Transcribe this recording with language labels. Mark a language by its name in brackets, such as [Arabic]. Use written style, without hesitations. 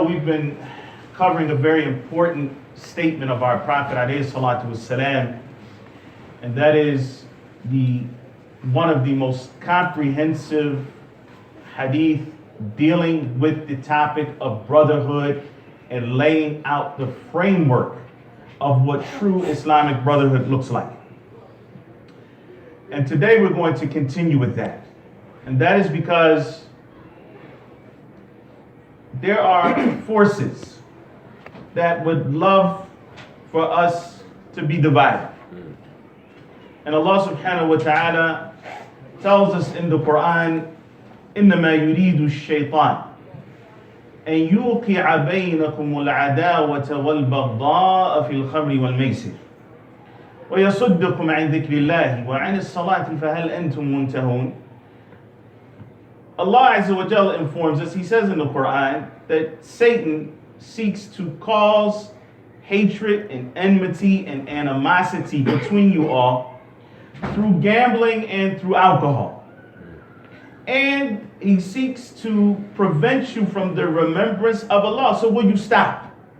[English] We've been covering a very important statement of our Prophet ﷺ, and that is one of the most comprehensive hadith dealing with the topic of brotherhood and laying out the framework of what true Islamic brotherhood looks like. And today we're going to continue with that. And that is because there are forces that would love for us to be divided. And Allah subhanahu wa ta'ala tells us in the Quran, [Arabic] إِنَّمَا يُرِيدُ الشَّيْطَانِ أَن يُوقِعَ بَيْنَكُمُ الْعَدَاوَةَ وَالْبَغْضَاءَ فِي الْخَمْرِ وَالْمَيْسِرِ وَيَصُدُّكُمْ عَنْ ذِكْرِ اللَّهِ وَعَنِ الصَّلَاةِ فَهَلْ أَنْتُمْ مُنْتَهُونَ. [English] Allah Azza wa Jalla informs us, He says in the Quran, that Satan seeks to cause hatred and enmity and animosity between you all through gambling and through alcohol. And he seeks to prevent you from the remembrance of Allah. So will you stop?